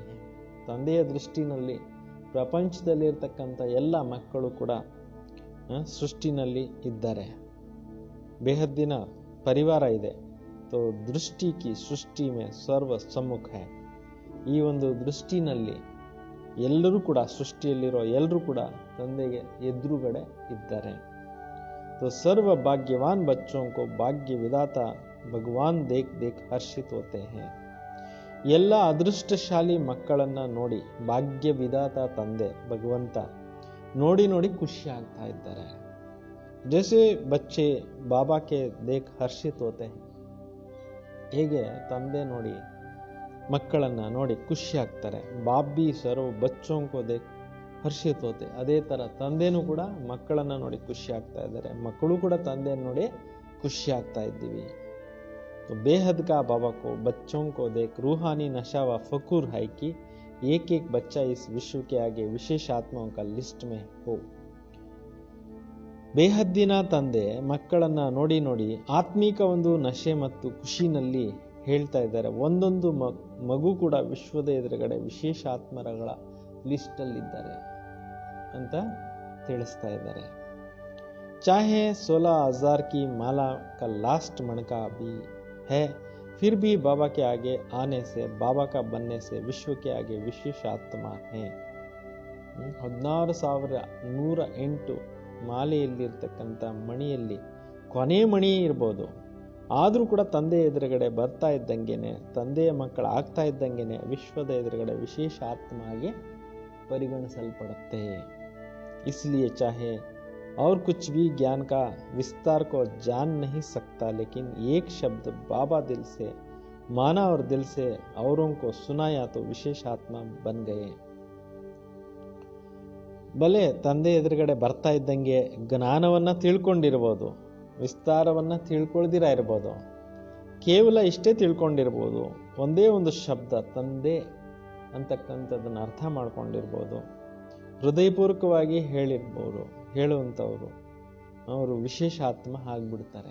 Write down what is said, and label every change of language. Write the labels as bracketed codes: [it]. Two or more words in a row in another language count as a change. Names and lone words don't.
[kn] ತಂದೆಯ ದೃಷ್ಟಿನಲ್ಲಿ ಪ್ರಪಂಚದಲ್ಲಿರ್ತಕ್ಕಂಥ ಎಲ್ಲ ಮಕ್ಕಳು ಕೂಡ ಸೃಷ್ಟಿನಲ್ಲಿ ಇದ್ದಾರೆ. ಬೇಹದ್ದಿನ ಪರಿವಾರ ಇದೆ. [hi] तो दृष्टि की सृष्टि में सर्व सम्मुख है. [kn] ಈ ಒಂದು ದೃಷ್ಟಿನಲ್ಲಿ ಎಲ್ಲರೂ ಕೂಡ, ಸೃಷ್ಟಿಯಲ್ಲಿರೋ ಎಲ್ಲರೂ ಕೂಡ ತಂದೆಗೆ ಎದುರುಗಡೆ ಇದ್ದಾರೆ. [hi] तो सर्व भाग्यवान बच्चों को भाग्य विधाता भगवान देख देख हर्षित होते हैं. [kn] ಎಲ್ಲ ಅದೃಷ್ಟಶಾಲಿ ಮಕ್ಕಳನ್ನ ನೋಡಿ ಭಾಗ್ಯ ವಿಧಾತ ತಂದೆ ಭಗವಂತ ನೋಡಿ ನೋಡಿ ಖುಷಿ ಆಗ್ತಾ ಇದ್ದಾರೆ. [hi] जैसे बच्चे बाबा के देख हर्षित होते है. [kn] ಹೇಗೆ ತಂದೆ ನೋಡಿ ಮಕ್ಕಳನ್ನ ನೋಡಿ ಖುಷಿ ಆಗ್ತಾರೆ, [hi] बाप भी सर्व बच्चों को देख हर्षित होते. [kn] ಅದೇ ತರ ತಂದೆನೂ ಕೂಡ ಮಕ್ಕಳನ್ನ ನೋಡಿ ಖುಷಿ ಆಗ್ತಾ ಇದ್ದಾರೆ, ಮಕ್ಕಳು ಕೂಡ ತಂದೆಯನ್ನು ನೋಡಿ ಖುಷಿ ಆಗ್ತಾ ಇದ್ದೀವಿ. [hi] तो बेहद का बाबा को बच्चों को देख रूहानी नशा व फकूर है कि एक एक बच्चा इस विश्व के आगे विशेष आत्माओं का लिस्ट में हो. [kn] ಬೇಹದ್ದಿನ ತಂದೆ ಮಕ್ಕಳನ್ನ ನೋಡಿ ನೋಡಿ ಆತ್ಮೀಕ ಒಂದು ನಶೆ ಮತ್ತು ಖುಷಿನಲ್ಲಿ ಹೇಳ್ತಾ ಇದ್ದಾರೆ, ಒಂದೊಂದು ಮಗು ಕೂಡ ವಿಶ್ವದ ಎದುರುಗಡೆ ವಿಶೇಷ ಆತ್ಮರಗಳ ಲಿಸ್ಟ್ ಅಲ್ಲಿದ್ದಾರೆ ಅಂತ ತಿಳಿಸ್ತಾ ಇದ್ದಾರೆ. [hi] ಚಾಹೆ 16,000 की माला का लास्ट मणका भी है, फिर भी बाबा के आगे आने से, बाबा का बनने से विश्व के आगे विशेष आत्मा है. [kn] 16,108 ಮಾಲೆಯಲ್ಲಿರ್ತಕ್ಕಂಥ ಮಣಿಯಲ್ಲಿ ಕೊನೆ ಮಣಿ ಇರ್ಬೋದು, ಆದರೂ ಕೂಡ ತಂದೆ ಎದುರುಗಡೆ ಬರ್ತಾ ಇದ್ದಂಗೆನೆ, ತಂದೆಯ ಮಕ್ಕಳು ಆಗ್ತಾ ಇದ್ದಂಗೆನೆ ವಿಶ್ವದ ಎದುರುಗಡೆ ವಿಶೇಷ ಆತ್ಮ ಆಗಿ ಪರಿಗಣಿಸಲ್ಪಡುತ್ತೆ. [hi] इसलिए चाहे और कुछ भी ज्ञान का विस्तार को जान नहीं सकता, लेकिन एक शब्द बाबा दिल से माना और दिल से औरों को सुनाया तो विशेष आत्मा बन गए. [kn] ಬಲೆ ತಂದೆ ಎದುರುಗಡೆ ಬರ್ತಾ ಇದ್ದಂಗೆ ಜ್ಞಾನವನ್ನ ತಿಳ್ಕೊಂಡಿರ್ಬೋದು, ವಿಸ್ತಾರವನ್ನ ತಿಳ್ಕೊಳ್ದಿರ ಇರ್ಬೋದು, ಕೇವಲ ಇಷ್ಟೇ ತಿಳ್ಕೊಂಡಿರ್ಬೋದು, ಒಂದೇ ಒಂದು ಶಬ್ದ ತಂದೆ ಅಂತಕ್ಕಂಥದ್ದನ್ನು ಅರ್ಥ ಮಾಡ್ಕೊಂಡಿರ್ಬೋದು, ಹೃದಯಪೂರ್ವಕವಾಗಿ ಹೇಳುವಂಥವ್ರು ಅವರು ವಿಶೇಷ ಆತ್ಮ ಆಗ್ಬಿಡ್ತಾರೆ.